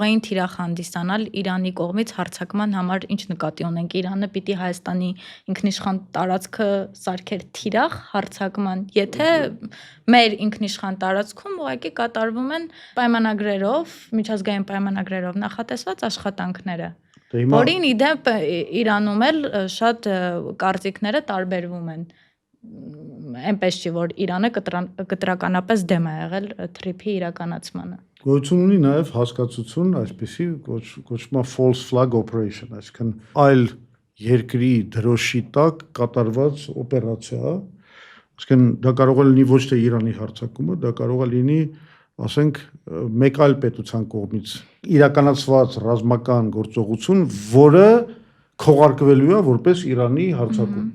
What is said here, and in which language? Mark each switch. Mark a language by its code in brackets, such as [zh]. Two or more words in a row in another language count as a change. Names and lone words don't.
[hy] էին թիրախ հանդիսանալ Իրանի կողմից հարձակման համար, ինչ նկատի ունենք, Իրանը պիտի Հայաստանի ինքնիշխան տարածքը սարքեր թիրախ հարձակման, եթե մեր ինքնիշխան տարածքում ուղղակի կատարվում են պայմանագրերով, միջազգային պայմանագրերով նախատեսված աշխատանքները, որին իդեպ Իրանում էլ շատ կարծիքները տարբերվում են։ Այնպես չի, որ Իրանը կտրականապես դեմ է եղել թրիփի իրականացմանը։ Գոյություն ունի նաև հասկացություն, այսպեսի կոչվում է [en] false flag operation, [hy] այսինքն այլ երկրի դրոշի տակ կատարված օպերացիա, այսինքն դա կարող է լինի ոչ թե Իրանի հարձակումը, դա կարող է լինի, ասենք, մեկ այլ պետության կողմից իրականացված ռազմական գործողություն, որը քողարկվելու է որպես Իրանի հարձակում։